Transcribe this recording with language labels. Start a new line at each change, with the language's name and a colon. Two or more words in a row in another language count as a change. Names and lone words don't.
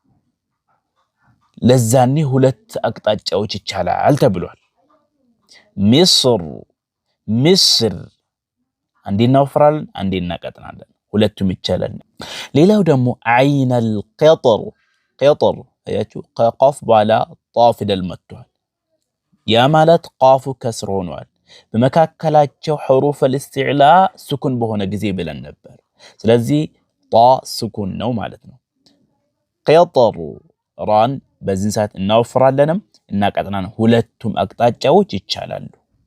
Amharic: ለዛኔ ሁለት አቅጣጫዎች ይቻላል ተብሏል ምስር አንዴ እናወፍራለን አንዴ እናቀጥናለን ሁለቱም ይቻላል ሌላው ደግሞ አይን
Arabic: القطر قطر
Amharic: አያችሁ ቃፍ ባላ ጣፍ ፊደል መጥቷል ያ ማለት ቃፉ ከስር ሆኗል በመካከላቸው
Arabic: حروف الاستعلاء سكون
Amharic: በሆነ ጊዜ ብለን ነበር ስለዚህ ጣ ስኩን ነው ማለት ነው قطر ራን በዚህ ሰዓት እናወፍራለንም እናቀጥናለን ሁለቱም አቅጣጫዎች ይቻላሉ